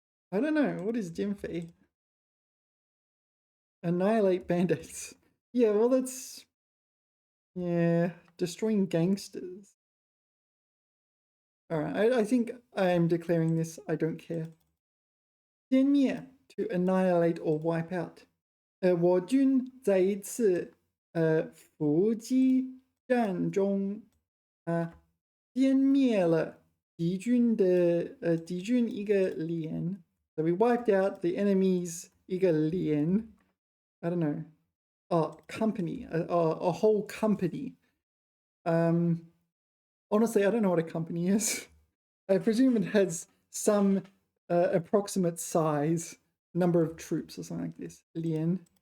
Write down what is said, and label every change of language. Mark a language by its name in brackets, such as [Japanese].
[English] I don't know. What is 歼匪? Annihilate bandits. Yeah, well, that's... Yeah, destroying gangsters. All right, I think I'm declaring this. I don't care. 歼灭, to annihilate or wipe out. [Chinese] 我军在一次伏击战中歼灭了敌军一个连. [English] So we wiped out the enemy's [Chinese] 一个连. [English] I don't know. Oh, company. A whole company. Honestly, I don't know what a company is. I presume it has some approximate size, number of troops or something like this. Lian.